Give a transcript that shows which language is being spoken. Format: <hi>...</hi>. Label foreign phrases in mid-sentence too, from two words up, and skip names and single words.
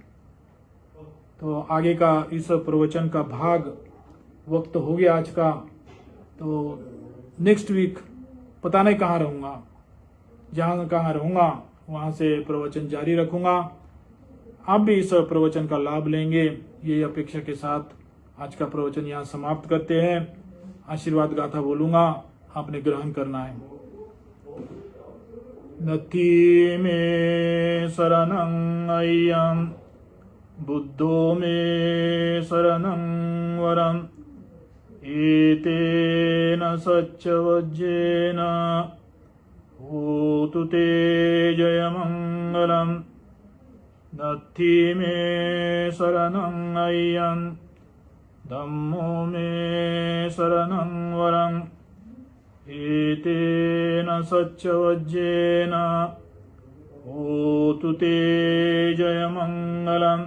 <hi>तो आगे का इस प्रवचन का भाग वक्त हो गया आज का, तो</hi> <en>next week</en> <hi>पता नहीं कहाँ रहूँगा, जहाँ कहाँ रहूँगा वहाँ से प्रवचन जारी रखूँगा। आप भी इस प्रवचन का लाभ लेंगे, ये अपेक्षा के साथ आज का प्रवचन यहाँ समाप्त करते हैं। आशीर्वाद गाथा बोलूँगा, आपने ग्रहण करना है।</hi> <pi>नथी में शरणं अय्यं बुद्धो में शरणं वरम् एतेन सच्चवज्जेन होतु ते जयमङ्गलम्। नथी मे शरणं अय्यं धम्मो मे शरणं वरम् एतेन सच्चवज्जेन होतु ते जयमङ्गलम्।</pi>